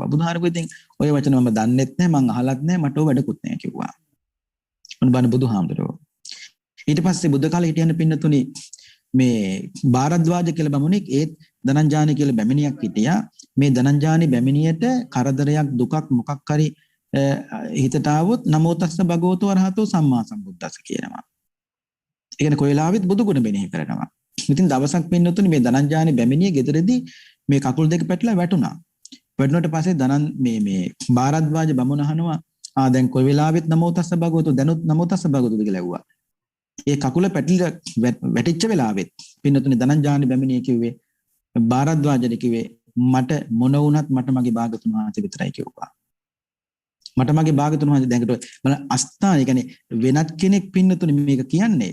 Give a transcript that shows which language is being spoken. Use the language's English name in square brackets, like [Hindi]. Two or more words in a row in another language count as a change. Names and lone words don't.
[Sinhala] බුදුහාරකෝ ඉතින් ඔය වචන මම දන්නෙත් නැහැ, මං අහලත් නැහැ, මට ඔය වැඩකුත් නැහැ කිව්වා. මොන බණ බුදුහාමුදුරුවෝ. ඊට පස්සේ බුද්ධ කාලේ හිටියන පින්නතුනි මේ භාරද්වාජ කියලා බමුණෙක් ඒත් ධනංජානි කියලා බැමිණියක් හිටියා. මේ ධනංජානි බැමිණියට කරදරයක් දුකක් මොකක් හරි හිතට ආවොත් [Pali] නමෝ තස්ස භගවතෝ අරහතෝ සම්මා සම්බුද්දස්ස [Sinhala] කියනවා. ඒ කියන්නේ කොයි වෙලාවෙත් බුදු ගුණ මෙනෙහි කරනවා. ඉතින් දවසක් පින්නතුනි මේ ධනංජානි බැමිණිය ගෙදරදී මේ කකුල් දෙක පැටලලා වැටුණා. වැටුණාට පස්සේ මේ භාරද්වාජ බමුණ අහනවා දැන් කොයි වෙලාවෙත් [Pali] නමෝ තස්ස භගවතෝ [Sinhala] දැනුත් [Pali] නමෝ තස්ස භගවතෝ [Sinhala] කියලා ඇහුවා. ඒ කකුල පැටලිලා වැටිච්ච වෙලාවෙත් පින්නතුනි ධනංජානි බැමිණිය කිව්වේ භාරද්වාජට කිව්වේ මට මොන වුණත් මට මගේ භාගතුන් වහන්සේ විතරයි කිව්වා. මට මගේ භාගතුන් වහන්සේ දැන්කට බලන්න අස්ථාන කියන්නේ වෙනත් කෙනෙක් පින්නතුනි මේක කියන්නේ.